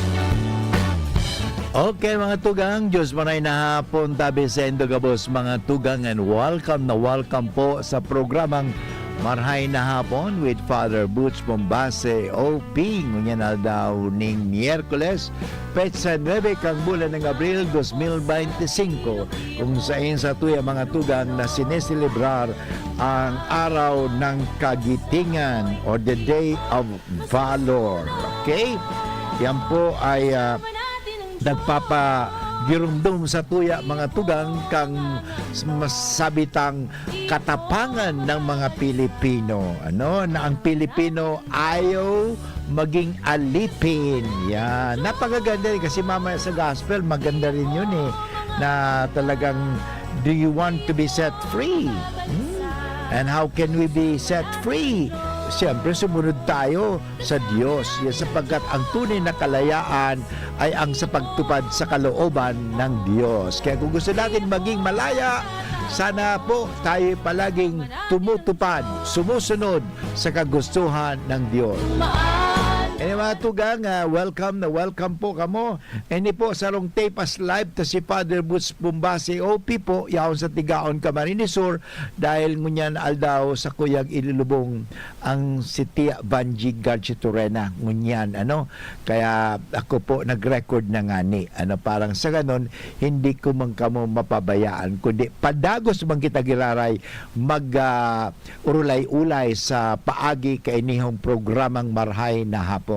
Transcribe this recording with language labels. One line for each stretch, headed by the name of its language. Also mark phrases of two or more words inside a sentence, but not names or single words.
Bikol: Okay mga tugang, Diyos maray na hapon tabi sa Indogabos mga tugang, and welcome na welcome po sa programang Marhay na Hapon with Father Butch Bombase O.P. Ngunyan na daw ning Miyerkules, petsa 9 kang bulan ng Abril 2025, kung saan sa tuya mga tugang na sineselebrar
Filipino: ang araw ng kagitingan
English: or the Day of Valor.
Bikol: Okay? Yan po ay nagpapagirumdum sa tuya mga tugang kang masabitang katapangan
Filipino: ng mga Pilipino, na ang Pilipino ayaw maging alipin. Yan, napakaganda rin kasi mamaya sa gospel maganda rin yun na talagang,
English: do you want to be set free? And how can we be set free?
Filipino: Siyempre, sumunod tayo sa Diyos. Sapagkat ang tunay na kalayaan ay ang sa pagtupad sa kalooban ng Diyos. Kaya kung gusto natin maging malaya, sana po tayo palaging tumutupad, sumusunod sa kagustuhan ng Diyos.
Bikol: Mga tugang, welcome na welcome po kamo. Ini po sarong tapas live to si Father Butch Bombase O.P. po yaon sa Tigaon, Camarines Sur, dahil ngunyan aldaw sa kuyang ilulubong ang si Tia Banji Garchitorena ngunyan, kaya ako po nag-record na ngani, parang sa ganon hindi ko man kamo mapabayaan, kundi padagos man kita giraray urulay-ulay sa paagi kainihong programang Marhay na Hapon.